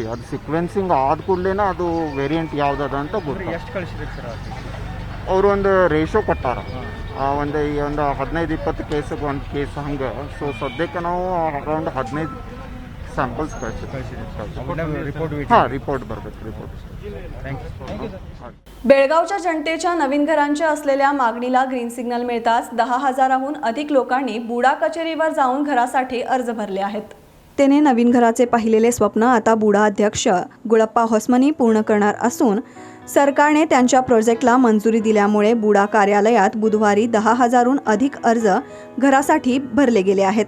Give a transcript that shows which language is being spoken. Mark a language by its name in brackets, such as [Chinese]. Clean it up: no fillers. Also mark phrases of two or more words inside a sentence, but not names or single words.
[Kannada] ಅದು ಸಿಕ್ವೆನ್ಸಿಂಗ್ ಆದ ಕೂಡಲೇ ಅದು ವೇರಿಯಂಟ್ ಯಾವುದದ ಅಂತ ಗೊತ್ತು। ಎಷ್ಟು ಕಳಿಸಿದ್ರಿ ಸರ್? ಅವರು ಒಂದು ರೇಷೋ ಕೊಟ್ಟಾರ, ಒಂದು 15-20 ಕೇಸಿಗೆ ಒಂದು ಕೇಸ್ ಹಂಗೆ। ಸೊ ಸದ್ಯಕ್ಕೆ ನಾವು ಅರೌಂಡ್ 15 ಸ್ಯಾಂಪಲ್ಸ್ ಕಳಿಸಿದ್ವಿ। ಹಾಂ, ರಿಪೋರ್ಟ್ ಬರಬೇಕು। ರಿಪೋರ್ಟ್ [Marathi] बेळगावच्या जनतेच्या नवीन घरांच्या असलेल्या मागणीला [English] green signal [Marathi] मिळताच 10,000हून अधिक लोकांनी बुडा कचेरीवर जाऊन घरासाठी अर्ज भरले आहेत। त्याने नवीन घराचे पाहिलेले स्वप्न आता बुडा अध्यक्ष गुळप्पा होसमनी पूर्ण करणार असून सरकारने त्यांच्या प्रोजेक्टला मंजुरी दिल्यामुळे बुडा कार्यालयात बुधवारी 10,000हून अधिक अर्ज घरासाठी भरले गेले आहेत।